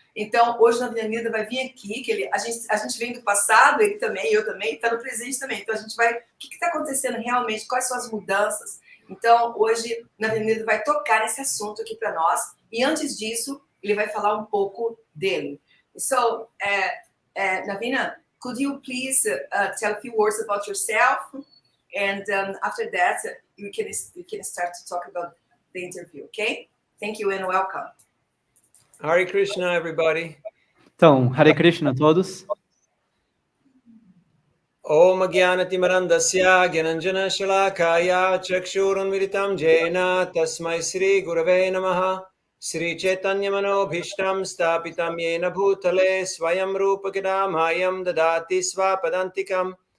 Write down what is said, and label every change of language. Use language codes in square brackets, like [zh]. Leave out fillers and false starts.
[pt] Então, hoje na Navina vai vir aqui, que a gente vem do passado, ele também, eu também, está no presente também. Então, a gente vai... O que está acontecendo realmente? Quais são as mudanças? Então, hoje, na Navina vai tocar nesse assunto aqui para nós. E antes disso, ele vai falar um pouco dele. [en] So, Navina, could you please tell a few words about yourself? And after that, we can start to talk about the interview, okay? Thank you and welcome. Hare Krishna, everybody. [pt] Então, Hare Krishna a todos. [sa] Om Jnanatimarandasya Gyananjana Shalakaya Chakshurunmiritam Jena Tasmai Sri Gurave Namaha Sri Chaitanya Manobhishtam Stapitam Yena Bhutale Swayam Rupa Kidamayam Dadati Svapadantikam